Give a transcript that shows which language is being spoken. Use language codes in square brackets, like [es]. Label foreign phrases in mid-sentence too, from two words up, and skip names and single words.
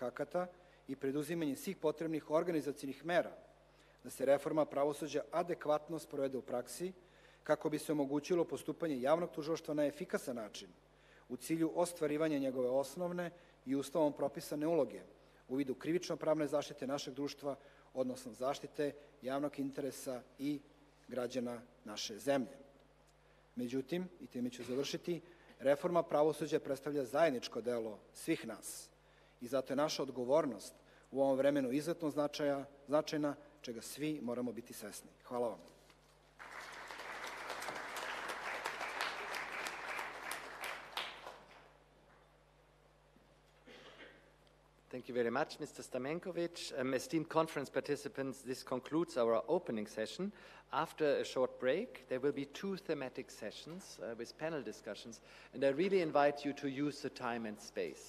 [sr] akata i preduzimanje svih potrebnih organizacijnih mera da se reforma pravosuđa adekvatno sprovede u praksi, kako bi se omogućilo postupanje javnog tužilaštva na efikasan način u cilju ostvarivanja njegove osnovne i Ustavom propisane uloge u vidu krivično-pravne zaštite našeg društva, odnosno zaštite javnog interesa i građana naše zemlje. Međutim, i time ću završiti, reforma pravosuđa predstavlja zajedničko delo svih nas i zato je naša odgovornost u ovom vremenu izuzetno značajna, čega svi moramo biti svesni. Hvala vam. [en] Thank you very much, Mr. Stamenkovic. Esteemed conference participants, this concludes our opening session. After a short break, there will be 2 thematic sessions with panel discussions, and I really invite you to use the time and space.